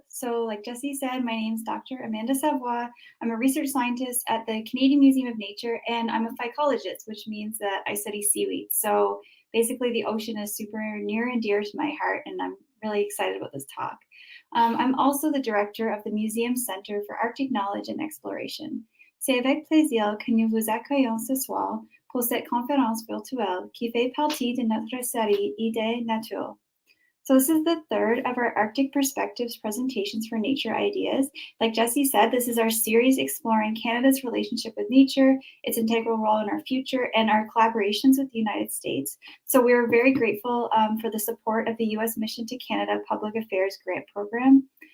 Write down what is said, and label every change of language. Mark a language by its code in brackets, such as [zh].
[en] So like Jesse said, my name is Dr. Amanda Savoie. I'm a research scientist at the Canadian Museum of Nature, and I'm a phycologist, which means that I study seaweed. So basically the ocean is super near and dear to my heart, and I'm really excited about this talk. I'm also the director of the Museum Center for Arctic Knowledge and Exploration. [fr] C'est avec plaisir que nous vous accueillons ce soir pour cette conférence virtuelle qui fait partie de notre série Idées Nature. [en] So this is the third of our Arctic Perspectives presentations for Nature Ideas. Like Jesse said, this is our series exploring Canada's relationship with nature, its integral role in our future, and our collaborations with the United States. So we are very grateful for the support of the U.S. Mission to Canada Public Affairs Grant Program.